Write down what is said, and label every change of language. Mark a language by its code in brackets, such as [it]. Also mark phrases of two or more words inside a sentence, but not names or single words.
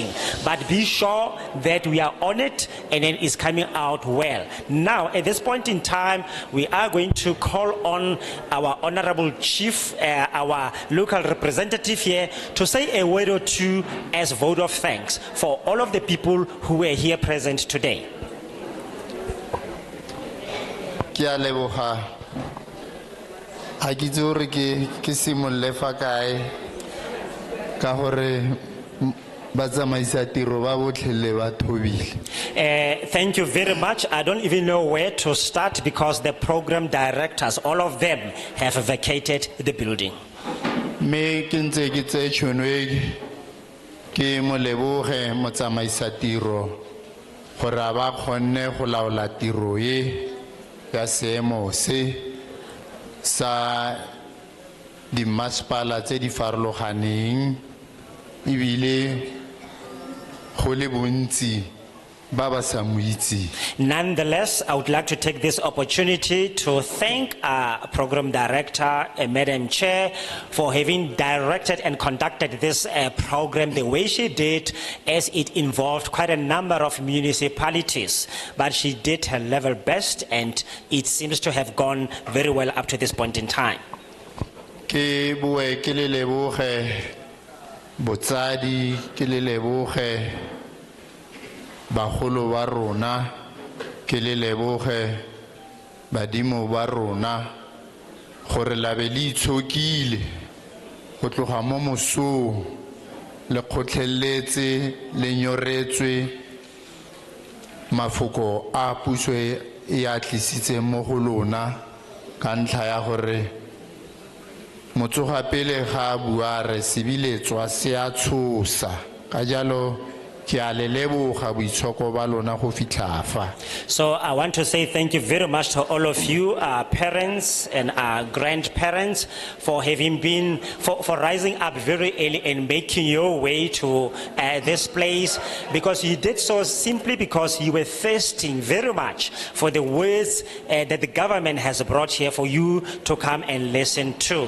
[en] But be sure that we are on it and then it's coming out well. Now, at this point in time, we are going to call on our honorable chief, our local representative here, to say a word or two as vote of thanks for all of the people who were here present today. [tn] Ha ke itse gore ke simolle fa kae ka gore batsamaisa tiro ba botlhe le ba thobile. [en] Thank you very much. I don't even know where to start because the program directors, all of them, have vacated the building. [tn] Me ke ntse ke tse tšhono e ke mo leboge motsamaisa tiro gore a ba kgonne go laola tiro e ya seemo se sa di masepala tse di farologaneng ebile go le bontsi ba ba sa mo itse. [en] Nonetheless, I would like to take this opportunity to thank our program director, Madam Chair, for having directed and conducted this program the way she did, as it involved quite a number of municipalities. But she did her level best, and it seems to have gone very well up to this point in time. [tn] Ke bue ke le leboge botsadi ke le leboge bagolo ba rona ke le leboge badimo ba rona gore la be le itshokile go tloga mo mosong le kgotlheletse le nyoretswe mafoko a puso e a tlisitse mo go lona ka ntlha ya gore motsoga pele ga bua re sebiletswa se a tshosa ka jalo ke a le leboga boitshoko ba lona go fitlha fa. [en] So I want to say thank you very much to all of you, our parents and our grandparents, for having been, for rising up very early and making your way to this place, because you did so simply because you were thirsting very much for the words that the government has brought here for you to come and listen to.